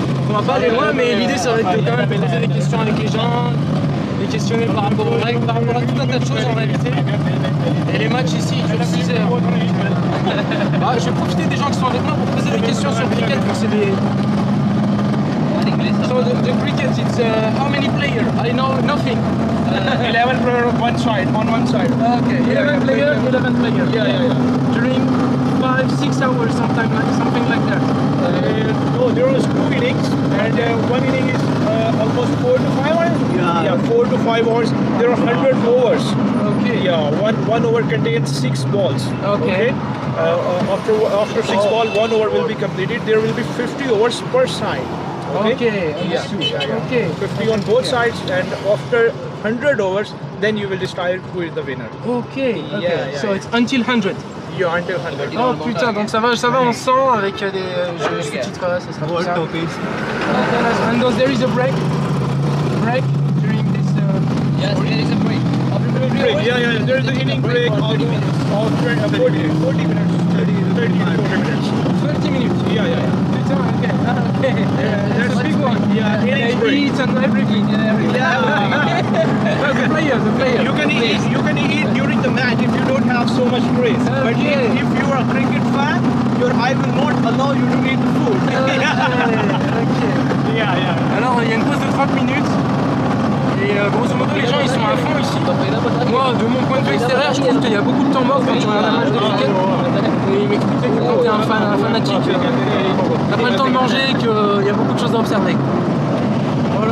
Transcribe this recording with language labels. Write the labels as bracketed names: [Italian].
[French] On va pas aller loin, mais l'idée ça va être de quand même poser des questions avec les gens, les questionner par rapport aux règles, par rapport à tout un tas de choses en réalité. Et les matchs ici ils durent 6 heures. Bah, je vais profiter des gens qui sont avec moi pour poser des questions sur le cricket, parce que c'est des. [English] So the cricket, it's how many players? I know nothing. 11 players on one side. Okay, 11 players, 11 players. Yeah. During 5-6 hours, something like that. No, there was 2 innings, and one inning is almost 4 to 5 hours. Yeah. 4 to 5 hours. There are 100 overs. Okay. Yeah, one over contains 6 balls. Okay. After 6 balls, 1 over will be completed. There will be 50 overs per side. Okay, understood. Yeah. Okay. 50 on both sides, and after 100 overs, then you will decide who is the winner. Okay. Yeah, So yeah. it's until 100. Yeah, until 100. [French] Oh putain, donc ça va on sent avec des. Je sous-titrerai, ça sera plus [English] World [French] simple. [English] topics. Okay, nice. And there is a break during this. Yes, there is a break. Break. Yeah. There is an inning break of 40 minutes. 30 to 40 minutes. 30 minutes. Yeah. [French] Putain, okay. [English] That's a big one. Yeah, innings They break. eat and everything. The player. You can eat during the match if you don't have so much praise. But Okay. if you are a cricket fan, your eye will not allow you to eat the food. Okay. Yeah. [French] Alors il y a une pause de 30 minutes. Et grosso modo les gens ils sont à fond ici. Moi de mon point de vue extérieur je trouve qu'il y a beaucoup de temps mort quand tu regardes un match de cricket. Et il m'expliquait que quand t'es un fanatique, t'as pas le temps de manger et qu'il y a beaucoup de choses à observer. Voilà.